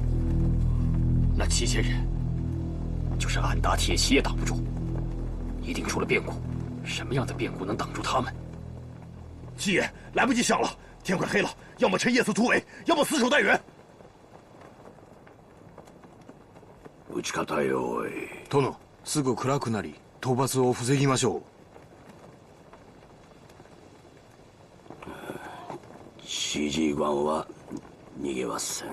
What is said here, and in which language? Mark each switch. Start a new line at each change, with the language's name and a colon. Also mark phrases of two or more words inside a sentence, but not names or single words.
Chinese: 那7000人，就是俺打铁骑也挡不住，一定出了变故。什么样的变故能挡住他们？七爷，来不及想了，天快黑了，要么趁夜色突围，要么死守待援。
Japanese: 撃ち方よい。殿、すぐ暗くなり、討伐を防ぎましょう。 CG 軍は逃げはせん。